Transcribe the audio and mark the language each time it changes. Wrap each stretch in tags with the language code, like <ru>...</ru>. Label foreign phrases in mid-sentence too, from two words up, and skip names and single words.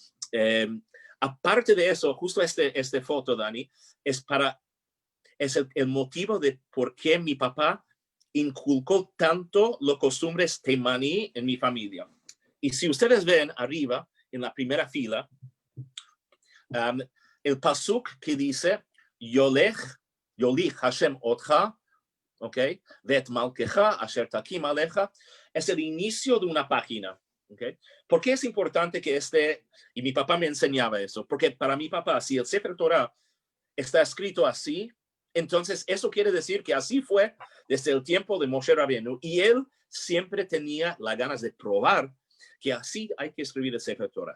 <es>Aparte de eso, justo este foto, Dani, es el motivo de por qué mi papá inculcó tanto los costumbres teimaní en mi familia. Y si ustedes ven arriba, en la primera fila, el pasuk que dice,</es> <he>יולך השם אותך, ¿okay? ואת מלכך אשר תקים עליך,</he> <es>es el inicio de una página. ¿Okay? ¿Por qué es importante que y mi papá me enseñaba eso? Porque para mi papá, si el Sefer Torah está escrito así, entonces eso quiere decir que así fue desde el tiempo de Moshe Rabbeinu, y él siempre tenía las ganas de probar que así hay que escribir el Sefer Torah.</es>